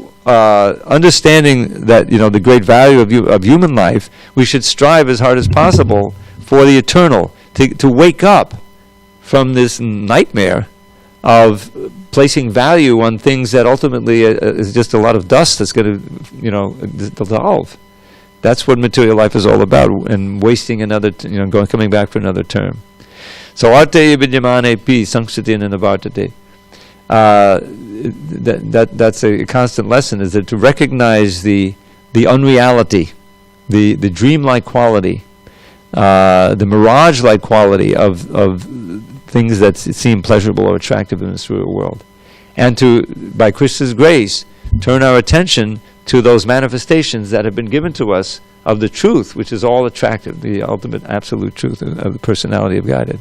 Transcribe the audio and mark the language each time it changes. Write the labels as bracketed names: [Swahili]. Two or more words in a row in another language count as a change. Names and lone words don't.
[English] Understanding that the great value of human life, we should strive as hard as possible for the eternal, to wake up from this nightmare of placing value on things that ultimately is just a lot of dust that's going to dissolve. That's what material life is all about, and wasting another, coming back for another term. [Sanskrit] So अर्थे विद्यमाने पि संसृतिर्न निवर्तते. [English] That's a constant lesson, is that to recognize the unreality, the dreamlike quality, the mirage-like quality of things that seem pleasurable or attractive in this real world, and to, by Krishna's grace, turn our attention to those manifestations that have been given to us of the truth, which is all attractive, the ultimate absolute truth of the personality of Godhead.